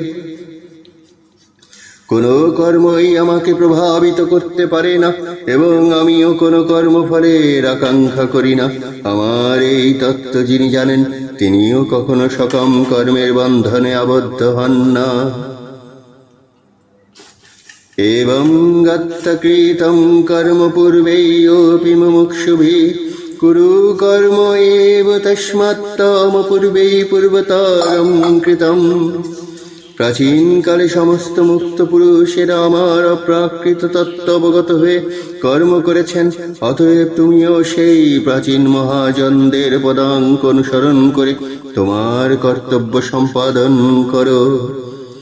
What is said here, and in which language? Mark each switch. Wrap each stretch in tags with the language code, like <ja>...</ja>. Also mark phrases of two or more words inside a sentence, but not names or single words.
<bn>কোনো কর্মই আমাকে প্রভাবিত করতে পারে না এবং আমিও কোনো কর্মফলের আকাঙ্ক্ষা করি না। আমার এই তত্ত্ব যিনি জানেন, তিনিও কখনো সকাম কর্মের বন্ধনে আবদ্ধ হন না।</bn> <sa>एवं गत्तकृतं कर्म पूर्वैयोऽपि मुमुक्षुभिः कुरु कर्म एव तस्मात्तम पूर्वै पूर्वतरं कृतम्।</sa> <bn>প্রাচীনকালে সমস্ত মুক্ত পুরুষেরা আমার অপ্রাকৃত তত্ত্ব অবগত হয়ে কর্ম করেছেন। অতএব তুমিও সেই প্রাচীন মহাজনদের পদাঙ্ক অনুসরণ করে তোমার কর্তব্য সম্পাদন করো।</bn>